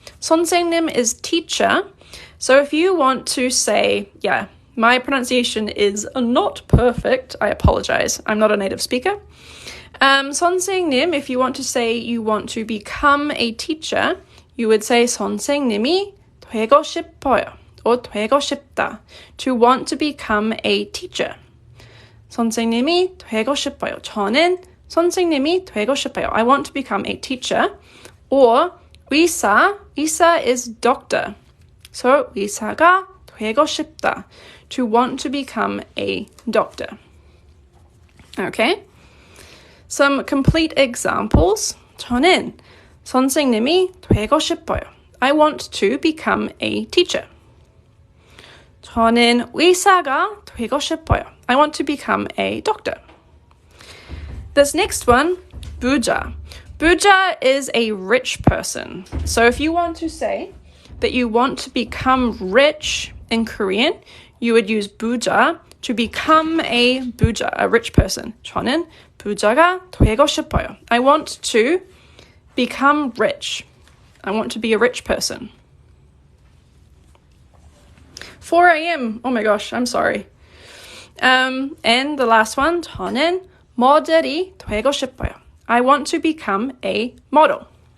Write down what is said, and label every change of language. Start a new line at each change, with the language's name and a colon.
English: 선생님 is teacher. So if you want to say, my pronunciation is not perfect, I apologize. I'm not a native speaker. 선생님, if you want to say you want to become a teacher, you would say
Korean: 선생님이 되고 싶어요
English: or
Korean: 되고 싶다.
English: To want to become a teacher.
Korean: 선생님이 되고 싶어요. 저는 선생님이 되고 싶어요.
English: I want to become a teacher. Or 의사 is doctor.
Korean: So 의사가 되고 싶다.
English: To want to become a doctor. Okay? Some complete examples.
Korean: 저는 선생님이 되고 싶어요.
English: I want to become a teacher.
Korean: 저는 의사가 되고 싶어요.
English: I want to become a doctor. This next one, 부자. 부자 is a rich person. So if you want to say that you want to become rich in Korean, you would use 부자 to become a 부자, a rich person.
Korean: 저는 부자가 되고 싶어요.
English: I want to become rich. I want to be a rich person. 4 a.m. Oh my gosh, I'm sorry. And the last one,
Korean: 저는 모델이 되고 싶어요.
English: I want to become a model.